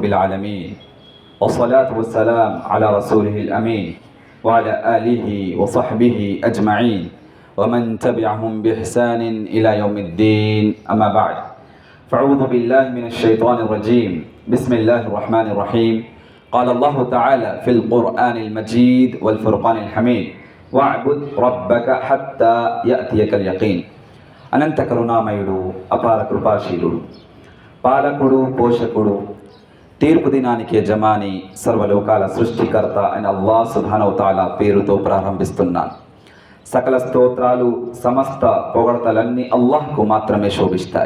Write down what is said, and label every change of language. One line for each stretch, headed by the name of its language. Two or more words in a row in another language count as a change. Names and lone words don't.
Arabic: العالمين والصلاة والسلام على رسوله الأمين وعلى آله وصحبه أجمعين ومن تبعهم بإحسان إلى يوم الدين أما بعد فأعوذ بالله من الشيطان الرجيم بسم الله الرحمن الرحيم قال الله تعالى في القرآن المجيد والفرقان الحميد واعبد ربك حتى يأتيك اليقين
Telugu: అనంత కరుణామయుడు అపార కృపాశీలుడు పాలకుడు పోషకుడు తీర్పు దినానికి యజమాని సర్వలోకాల సృష్టికర్త అయిన అల్లాహ్ సుబ్హానహు తఆలా పేరుతో ప్రారంభిస్తున్నాను. సకల స్తోత్రాలు సమస్త పొగడతలన్నీ అల్లాహ్కు మాత్రమే శోభిస్తాయి.